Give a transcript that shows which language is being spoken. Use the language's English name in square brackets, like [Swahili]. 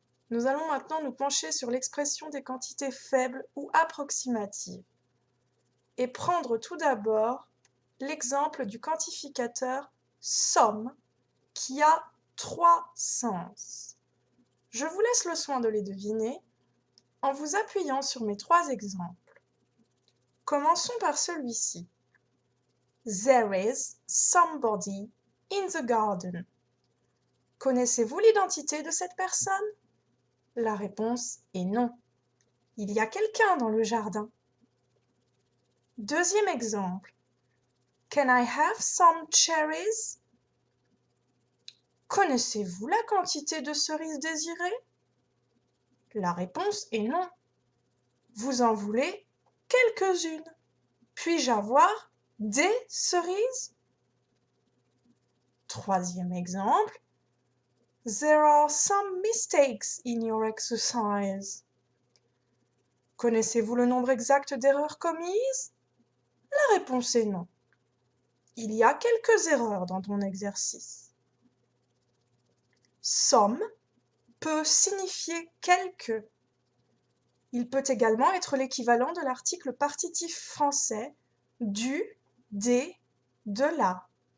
[French] Nous allons maintenant nous pencher sur l'expression des quantités faibles ou approximatives et prendre tout d'abord l'exemple du quantificateur somme qui a trois sens. Je vous laisse le soin de les deviner en vous appuyant sur mes trois exemples. Commençons par celui-ci. [English] There is somebody in the garden. [French] Connaissez-vous l'identité de cette personne? La réponse est non. Il y a quelqu'un dans le jardin. Deuxième exemple. [English] Can I have some cherries? [French] Connaissez-vous la quantité de cerises désirées? La réponse est non. Vous en voulez quelques-unes. Puis-je avoir des cerises? Troisième exemple. [English] There are some mistakes in your exercise. [French] Connaissez-vous le nombre exact d'erreurs commises? La réponse est non. Il y a quelques erreurs dans ton exercice. Some peut signifier quelque. Il peut également être l'équivalent de l'article partitif français du, des, de la.